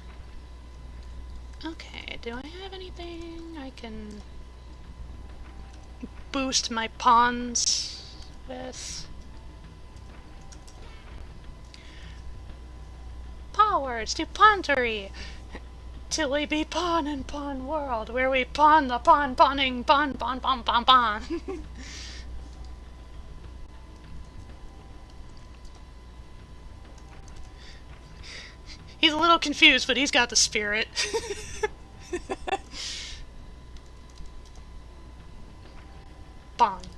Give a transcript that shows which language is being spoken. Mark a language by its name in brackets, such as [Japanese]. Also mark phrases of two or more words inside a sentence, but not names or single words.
[English] Okay, do I have anything I can boost my pawns with? Powers to Pontery! Till we be pawn in pawn world, where we pawn the pawn pawning pawn pawn pawn pawn pawn. He's a little confused, but he's got the spirit. Pawn.